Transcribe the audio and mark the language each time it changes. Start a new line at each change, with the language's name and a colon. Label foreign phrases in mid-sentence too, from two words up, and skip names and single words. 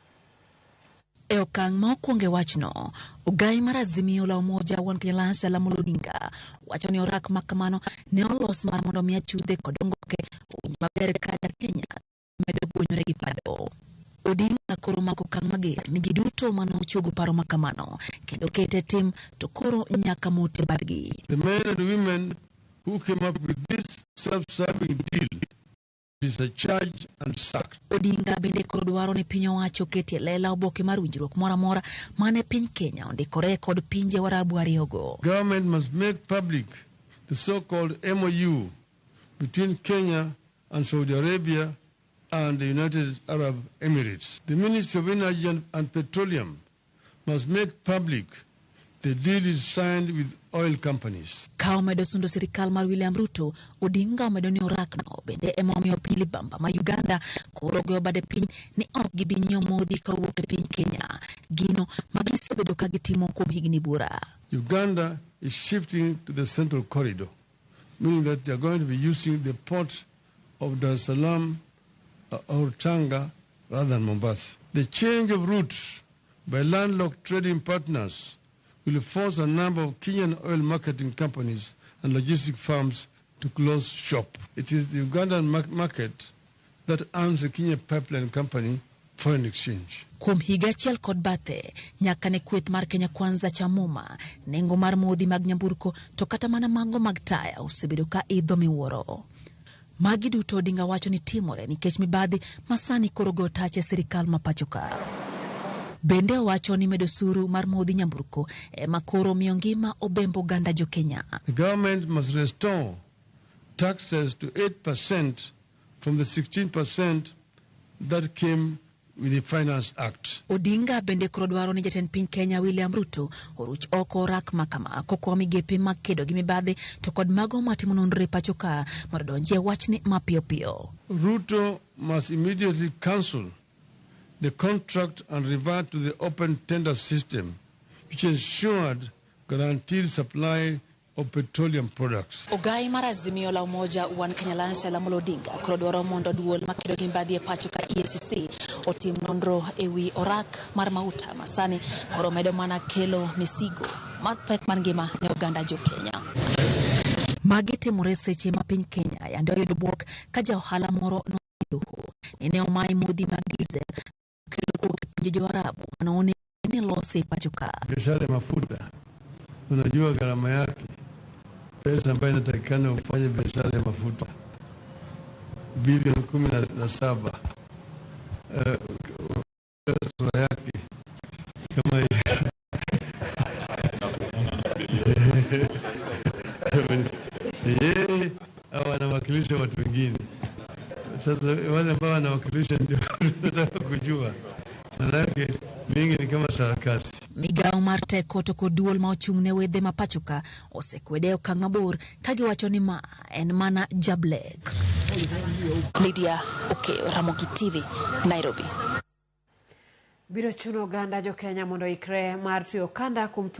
Luo (Kenya and Tanzania): E okang' ma okwonge wachno, ogai mar Azimio la Umoja One Kenya Raila Odinga wacho ni orak makamano ne olos mar mondo mi achudhe kod ongoke maber kada Kenya medo puonjore gi pado. Odinga koro mako okang' mager ni ji duto mane ochugo paro makamano kendo kete tim to koro nyaka mote badgi.
English: The men and women who came up with this self-serving deal is a charge and sacked.
Luo (Kenya and Tanzania): Odinga bende koro dwaro ni piny owacho ketie lela oboke mar winjruok moro amora mane piny Kenya ondikore kod pinje warabu ariyogo.
English: Government must make public the so-called MOU between Kenya and Saudi Arabia and the United Arab Emirates. The Ministry of Energy and Petroleum must make public the deal is signed with oil companies.
Luo (Kenya and Tanzania): Ka omedo sundo sirkal mar William Ruto, Odinga omedo ni orakno bende emomiyo piny libamba ma Uganda koro goyo bade piny ni ok gibi nyiewo modhi kawuok e piny Kenya. Gino magisebedo ka gitimo kuom higni bura.
English: Uganda is shifting to the central corridor, meaning that they are going to be using the port of Dar es Salaam or Tanga rather than Mombasa. The change of routes by landlocked trading partners will force a number of Kenyan oil marketing companies and logistic firms to close shop. It is the Ugandan market that earns the Kenya Pipeline Company foreign exchange.
Luo (Kenya and Tanzania): Kuom higa achiel kod bathe, nyaka ne kweth mar Kenya Kwanza cha muma, nengo mar modhi mag nyamburko to kata mana mago mag taya osebedo ka idho miwuoro. Magi duto Odinga wacho ni timore nikech mibadhi masani koro go tache sirkal ma pachoka. Bende wacho ni medo suru mar modhi nyamburko makoro miyo ngima obembo ganda jo Kenya.
English: The government must restore taxes to 8% from the 16% that came with the Finance Act.
Luo (Kenya and Tanzania): Odinga bende koro dwaro ni jatend piny Kenya William Ruto oruch oko orak makama koko migepe makedo gi mibadhi to kod mago matimo nonro pachoka mondo donjie wachni mapiyo piyo.
English: Ruto must immediately cancel the contract and revert to the open tender system, which ensured guaranteed supply of petroleum products.
Luo (Kenya and Tanzania): Ogai mar Azimio la Umoja One Kenya Raila Odinga koro dwaro mondo duol makedo gi mibadhi e pachoka EACC otim nonro ewi orak mar mauta masani koro medo mana kelo misigo mar pek mar ngima ne oganda jo Kenya. Magi timore seche ma piny Kenya yande oyudo buok ka ja ohala moro nodoho ne omai modhi mag diesel kelo kuok pinje jo Arabu anaone ni lose pachoka.
Swahili: Biashara mafuta unajua gharama yake, pesa ambayo inatakikana ufanye biashara ya mafuta bilioni 17 sura yake kama hawa wanawakilisha watu wengine. Sasa wale ambao wanawakilisha ndio tunataka kujua. Manake mingi ni kama sarakasi.
Luo (Kenya and Tanzania): Migao mar teko to kod duol ma ochung'ne wedhe ma pachoka osekwede okang' mabor kagi wacho ni ma en mana jablek. Lydia Okeyo, Ramogi TV, Nairobi. Biro chuno Uganda jo Kenya mondo ikre mar tuyo kanda